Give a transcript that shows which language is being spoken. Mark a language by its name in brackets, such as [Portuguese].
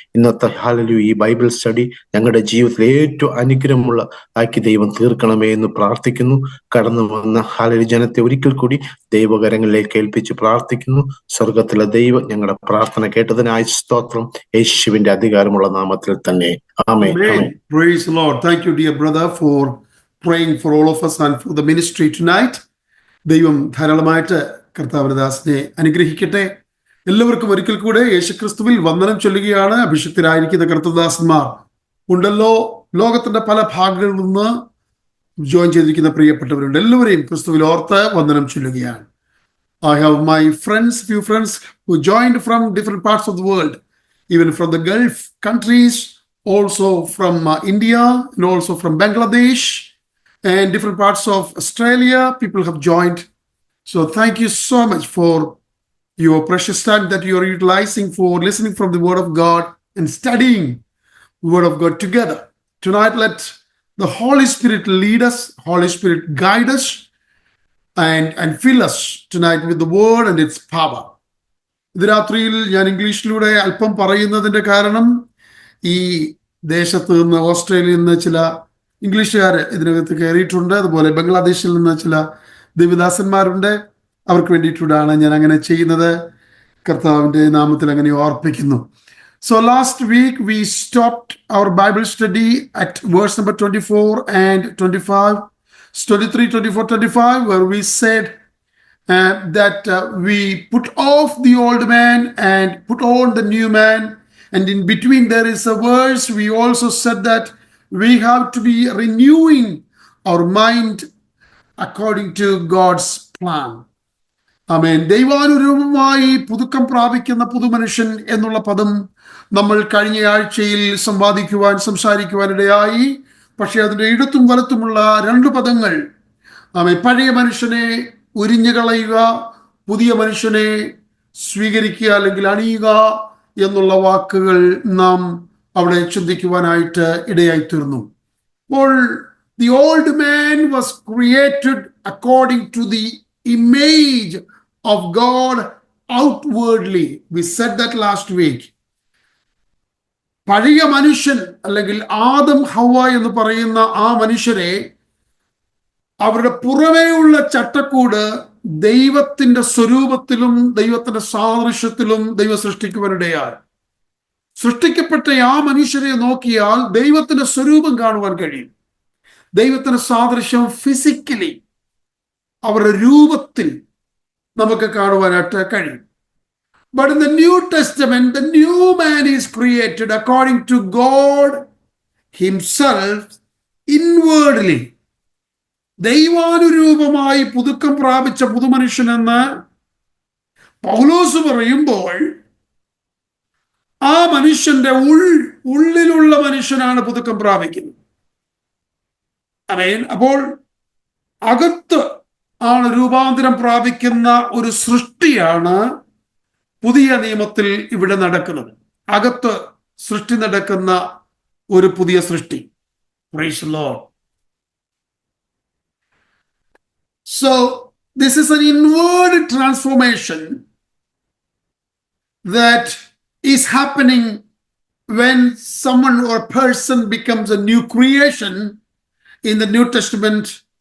[Malayalam] ഇന്നത്തെ ഹല്ലേലൂയ ഈ Bible study ഞങ്ങളുടെ ജീവിതത്തിൽ ഏറ്റവും അനുഗ്രഹമുള്ള ആക്കി ദൈവം തീർക്കണമേ എന്ന് പ്രാർത്ഥിക്കുന്നു. കടന്നു വന്ന ഹല്ലേലൂയ ജനത്തെ ഒരിക്കൽ കൂടി ദൈവകരങ്ങളിലേക്ക് കേൾപ്പിച്ച് പ്രാർത്ഥിക്കുന്നു. സ്വർഗത്തിലെ ദൈവം ഞങ്ങളുടെ പ്രാർത്ഥന കേട്ടതിനായി സ്തോത്രം, യേശുവിന്റെ അധികാരമുള്ള നാമത്തിൽ തന്നെ. ആമേൻ. [English] Praise the Lord. Thank you, dear brother, for praying for all of us and for the ministry tonight. [Malayalam] ദൈവം ധാരാളമായിട്ട് കർത്താവിന്റെ ദാസനെ അനുഗ്രഹിക്കട്ടെ. എല്ലാവർക്കും ഒരിക്കൽ കൂടെ യേശുക്രിസ്തുവിൽ വന്ദനം ചൊല്ലുകയാണ്. അഭിഷിക്തരായിരിക്കുന്ന കർത്തദാസന്മാർ ഉണ്ടല്ലോ, ലോകത്തിന്റെ പല ഭാഗങ്ങളിൽ നിന്ന് ജോയിൻ ചെയ്തിരിക്കുന്ന പ്രിയപ്പെട്ടവരുണ്ട്. എല്ലാവരെയും ക്രിസ്തുവിൽ ഓർത്ത് വന്ദനം ചൊല്ലുകയാണ്. [English] I have my friends, few friends who joined from different parts of the world, even from the Gulf countries, also from India and also from Bangladesh and different parts of Australia. People have joined. So thank you so much for your precious time that you are utilizing for listening from the Word of God and studying the Word of God together. Tonight, let the Holy Spirit lead us, Holy Spirit guide us, and fill us tonight with the Word and its power. [Malayalam] ഇത് രാത്രിയിൽ ഞാൻ ഇംഗ്ലീഷിലൂടെ അല്പം പറയുന്നതിൻ്റെ കാരണം ഈ ദേശത്ത് നിന്ന് ഓസ്ട്രേലിയയിൽ നിന്ന് ചില ഇംഗ്ലീഷുകാർ ഇതിനകത്ത് കയറിയിട്ടുണ്ട്. അതുപോലെ ബംഗ്ലാദേശിൽ നിന്ന് ചില ദേവദാസന്മാരുണ്ട്. അവർക്ക് വേണ്ടിയിട്ടാണ് ഞാൻ അങ്ങനെ ചെയ്യുന്നത്. കർത്താവിൻ്റെ നാമത്തിൽ അങ്ങനെ ഓർപ്പിക്കുന്നു. [English] So last week we stopped our Bible study at verse number 24 and 25, 23, 24, 25, where we said that we put off the old man and put on the new man. And in between there is a verse. We also said that we have to be renewing our mind according to God's plan. [Malayalam] ആമേൻ. ദൈവാനുരൂപമായി പുതുക്കം പ്രാപിക്കുന്ന പുതുമനുഷ്യൻ എന്നുള്ള പദം നമ്മൾ കഴിഞ്ഞ ആഴ്ചയിൽ സംസാരിക്കുവാനിടയായി. പക്ഷെ അതിൻ്റെ ഇടത്തും വലത്തുമുള്ള രണ്ട് പദങ്ങൾ പഴയ മനുഷ്യനെ ഉരിഞ്ഞു കളയുക, പുതിയ മനുഷ്യനെ സ്വീകരിക്കുക അല്ലെങ്കിൽ അണിയുക എന്നുള്ള വാക്കുകൾ നാം അവിടെ ചിന്തിക്കുവാനായിട്ട് ഇടയായിത്തീർന്നു. [English] അപ്പോൾ the old man was created according to the image of God outwardly. We said that last week. [Malayalam] പഴയ മനുഷ്യൻ അല്ലെങ്കിൽ ആദം ഹവ്വ എന്ന് പറയുന്ന ആ മനുഷ്യരെ അവരുടെ പുറമേയുള്ള ചട്ടക്കൂട് ദൈവത്തിന്റെ സ്വരൂപത്തിലും ദൈവത്തിന്റെ സാദൃശ്യത്തിലും ദൈവം സൃഷ്ടിക്കുവാനിടയായി. സൃഷ്ടിക്കപ്പെട്ട ആ മനുഷ്യരെ നോക്കിയാൽ ദൈവത്തിന്റെ സ്വരൂപം കാണുവാൻ കഴിയും. ദൈവത്തിന്റെ സാദൃശ്യം ഫിസിക്കലി അവരുടെ രൂപത്തിൽ നമുക്ക് കാണുവാനായിട്ട് കഴിയും. [English] But in the New Testament, the new man is created according to God himself inwardly. [Malayalam] ദൈവാനുരൂപമായി പുതുക്കം പ്രാപിച്ച പുതുമനുഷ്യൻ എന്ന് പൗലോസ് പറയുമ്പോൾ ആ മനുഷ്യന്റെ ഉള്ളിലുള്ള മനുഷ്യനാണ് പുതുക്കം പ്രാപിക്കുന്നത്. അപ്പോൾ അകത്ത് ആണ് രൂപാന്തരം പ്രാപിക്കുന്ന ഒരു സൃഷ്ടിയാണ് പുതിയ നിയമത്തിൽ ഇവിടെ നടക്കുന്നത്. അകത്ത് സൃഷ്ടി നടക്കുന്ന ഒരു പുതിയ സൃഷ്ടി. [English] Praise the Lord. So this is an inward transformation that is happening when someone or person becomes a new creation in the New Testament.